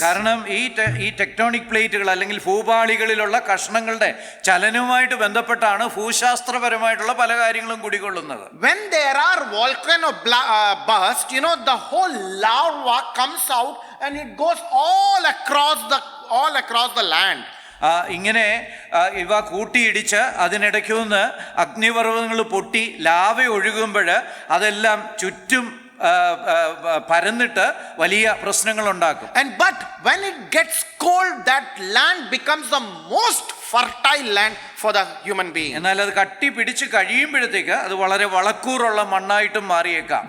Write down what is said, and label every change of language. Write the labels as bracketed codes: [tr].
[ml] കാരണം ഈ ടെക്ടോണിക് പ്ലേറ്റുകൾ അല്ലെങ്കിൽ ഭൂപാളികളിലുള്ള കഷ്ണങ്ങളുടെ ചലനവുമായിട്ട് ബന്ധപ്പെട്ടാണ് ഭൂശാസ്ത്രപരമായിട്ടുള്ള പല കാര്യങ്ങളും കുടികൊള്ളുന്നത്. [en] When there are volcano burst, the whole lava comes out and it goes all across the land. [ml] ഇങ്ങനെ ഇവ കൂട്ടിയിടിച്ച് അതിനിടയ്ക്ക് നിന്ന് അഗ്നിപർവ്വതങ്ങൾ പൊട്ടി ലാവ ഒഴുകുമ്പോൾ അതെല്ലാം ചുറ്റും പരന്നിട്ട് വലിയ പ്രശ്നങ്ങൾ ഉണ്ടാക്കും. [en] But when it gets cold, that land becomes the most fertile land for the human being. [ml] എന്നാൽ അത് കട്ടി പിടിച്ച് കഴിയുമ്പോഴത്തേക്ക് അത് വളരെ വളക്കൂറുള്ള മണ്ണായിട്ടും മാറിയേക്കാം.